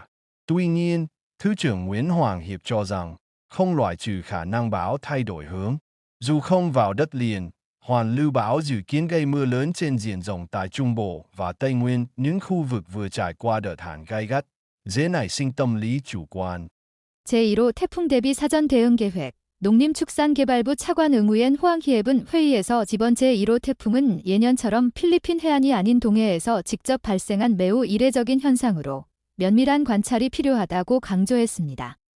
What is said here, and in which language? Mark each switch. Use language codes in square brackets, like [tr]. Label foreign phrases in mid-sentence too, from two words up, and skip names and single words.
[vi] Tuy nhiên, Thứ trưởng Nguyễn Hoàng Hiệp cho rằng, không loại trừ khả năng bão thay đổi hướng. Dù không vào đất liền, hoàn lưu bão dự kiến gây mưa lớn trên diện rộng tại Trung Bộ và Tây Nguyên, những khu vực vừa trải qua đợt hạn gay gắt, dễ nảy sinh tâm lý chủ quan. [ko] 제1호 태풍 대비 사전 대응 계획 농림축산개발부 차관 응우엔 호앙히앱은 회의에서 이번 제1호 태풍은 예년처럼 필리핀 해안이 아닌 동해에서 직접 발생한 매우 이례적인 현상으로 면밀한 관찰이 필요하다고 강조했습니다.